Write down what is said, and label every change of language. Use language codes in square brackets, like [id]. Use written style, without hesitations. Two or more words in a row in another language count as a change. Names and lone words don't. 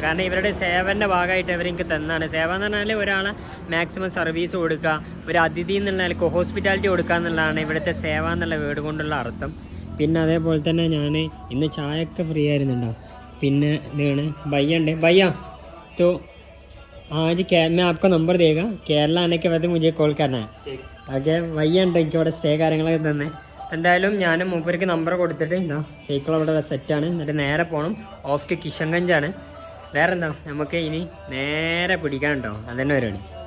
[ml] കാരണം ഇവരുടെ സേവൻ്റെ ഭാഗമായിട്ട് ഇവരെനിക്ക് തന്നാണ്. സേവ എന്ന് പറഞ്ഞാൽ ഒരാളെ [en] maximum service [ml] കൊടുക്കുക, ഒരു അതിഥി എന്നുള്ള നിലക്ക് ഹോസ്പിറ്റാലിറ്റി കൊടുക്കുക എന്നുള്ളതാണ് ഇവിടുത്തെ സേവ എന്നുള്ള വേർഡ് കൊണ്ടുള്ള അർത്ഥം. പിന്നെ അതേപോലെ തന്നെ ഞാൻ ഇന്ന് ചായയൊക്കെ ഫ്രീ ആയിരുന്നുണ്ടോ. പിന്നെ ഇതാണ് भैया ഉണ്ട്. [hi] भैया तो आज मैं आपका नंबर देगा, केरला आने के बाद मुझे कॉल करना है. [ml] ഓക്കെ, भैया ഉണ്ട് എനിക്ക് ഇവിടെ സ്റ്റേ കാര്യങ്ങളൊക്കെ തന്നെ. എന്തായാലും ഞാൻ മൂപ്പർക്ക് നമ്പർ കൊടുത്തിട്ട് എന്താ സൈക്കിൾ അവിടെ സെറ്റാണ്. എന്നിട്ട് നേരെ പോകണം. [en] off to [ml] കിഷൻഗഞ്ചാണ്. വേറെ എന്താ നമുക്ക് ഇനി നേരെ പിടിക്കാൻ കേട്ടോ. അതന്നെ പരിപാടി.